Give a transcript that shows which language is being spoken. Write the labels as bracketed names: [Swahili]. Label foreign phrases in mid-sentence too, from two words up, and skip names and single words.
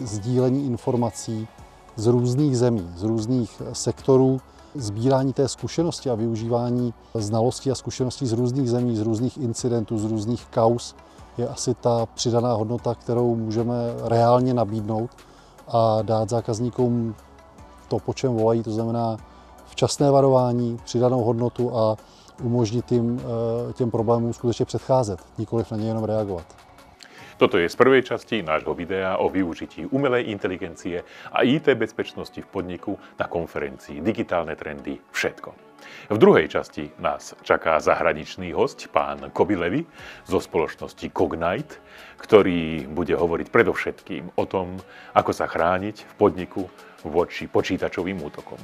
[Czech] sdílení informací z různých zemí, z různých sektorů, sbírání té zkušenosti a využívání znalostí a zkušeností z různých zemí, z různých incidentů, z různých kauz je asi ta přidaná hodnota, kterou můžeme reálně nabídnout a dát zákazníkům to, po čem volají, to znamená včasné varování, přidanou hodnotu a umožnit jim těm problémům skutečně předcházet, nikoliv na ně jenom reagovat. [Slovak] Toto je z prvej časti nášho videa o využití umelej inteligencie a IT bezpečnosti v podniku na konferencii Digitálne trendy všetko. V druhej časti nás čaká zahraničný hosť, pán Kobi Levy zo spoločnosti Cognite, ktorý bude hovoriť predovšetkým o tom, ako sa chrániť v podniku voči počítačovým útokom.